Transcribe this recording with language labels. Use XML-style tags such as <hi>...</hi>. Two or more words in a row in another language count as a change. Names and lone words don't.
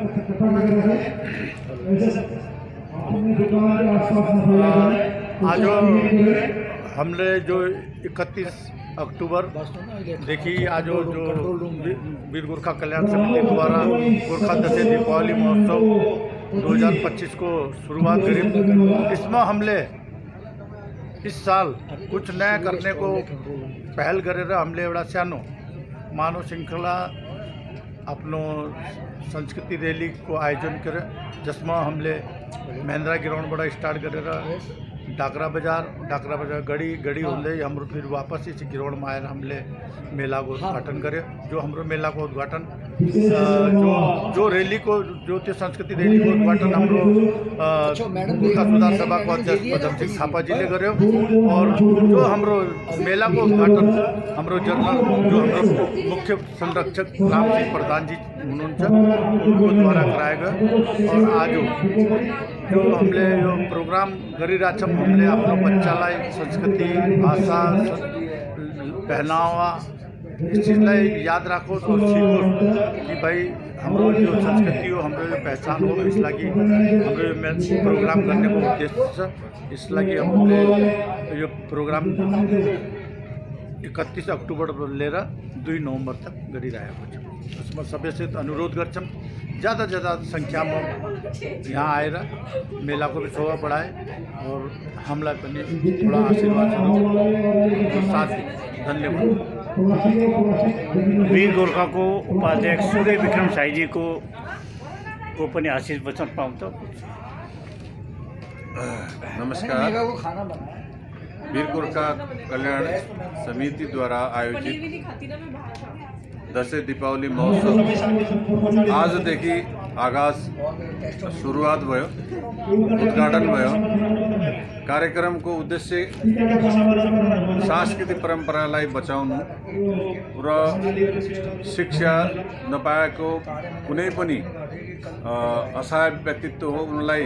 <hi>आज हमने जो 31 अक्टूबर देखी आज जो वीर गोरखा कल्याण समिति द्वारा गोरखा दसैं दीपावली महोत्सव 2025 को शुरुआत करी। इसमें हमने इस साल कुछ नया करने को पहल करे।</hi> <ne>हमने एउटा सानो मानव श्रृंखला अपनो संस्कृति रैली को आयोजन करे, जिसमें हमले महेंद्रा ग्राउंड स्टार्ट गरेर डाकरा बाजार गड़ी हुँदै हाम्रो</ne> <hi>फिर वापस इस ग्राउंड में</hi> <ne>आएर हमले</ne> <hi>मेला को उद्घाटन करे।</hi> <ne>जो हाम्रो मेला को उद्घाटन जो रैली को जो त्यो संस्कृति रैली को उद्घाटन हाम्रो गोर्खा सुधार सभा को अध्यक्ष पदम सिंह थापा जी ने गर्यो और जो हाम्रो मेला को उद्घाटन हाम्रो जनरल जो हाम्रो मुख्य संरक्षक राम सिंह प्रधान जी हुनुहुन्छ उनको</ne> <hi>द्वारा कराया गया।</hi> <ne>और आज जो हमले यो प्रोग्राम गरिरहेको छौँ, हमले आफ्नो बच्चालाई संस्कृति, भाषा, पहनावा इस चीज़लाई याद राखोस् और सीखोस् कि भाई हाम्रो जो संस्कृति हो, हाम्रो यो पहचान हो। इस लागि हाम्रो यो प्रोग्राम</ne> <hi>करने को</hi> <ne>उद्देश्य छ। इस लागि हमले यो प्रोग्राम 31 अक्टूबर लिएर</ne> <hi>2 नवंबर तक</hi> <ne>गरिरहेको छौँ। उसमें सबैसित अनुरोध गर्छौँ</ne> <hi>ज़्यादा संख्या में</hi> <ne>यहाँ आएर</ne> <hi>मेला को भी शोभा बढ़ाए और</hi> <ne>हमलाई पनि थोड़ा आशीर्वाद साथ। धन्यवाद। वीर गोरखा को उपाध्यक्ष सूर्य विक्रम शाही जी को पनि आशीष वचन</ne> <hi>पाऊँ तो।</hi> <ne>नमस्कार। वीर गोरखा कल्याण समिति द्वारा आयोजित दसैं दीपावली महोत्सव आजदेखि आगाज सुरुवात भयो, उद्घाटन भयो। कार्यक्रम को उद्देश्य सांस्कृतिक परंपरालाई बचाउनु र शिक्षा नपाएको कुनै पनि असहाय व्यक्तित्व हो उनलाई</ne>